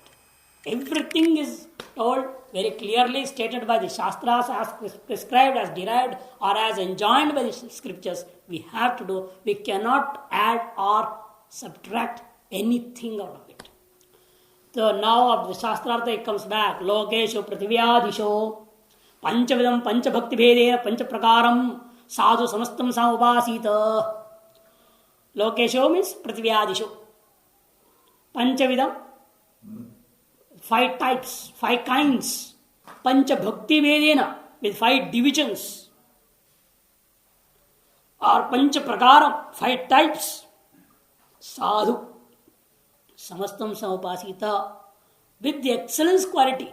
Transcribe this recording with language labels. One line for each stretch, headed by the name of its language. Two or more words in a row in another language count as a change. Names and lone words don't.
English: Everything is told very clearly, stated by the Shastras as prescribed, as derived, or as enjoined by the scriptures. We have to do. We cannot add or subtract anything out of it. So now of the Shastrartha it comes back.
Sanskrit: Lokesho Prathivyadisho Panchavidam Panchabhakti Bhedena Panchaprakaram Sadhu Samastam Samupasita.
English: Lokesho means Prathivyadisho. Panchavidam, 5 types, 5 kinds.
Sanskrit: Panchabhakti Bhedena
English: with 5 divisions. Or Panchaprakaram, 5 types.
Sanskrit: Sadhu Samastam Samupasita,
English: with the excellence quality.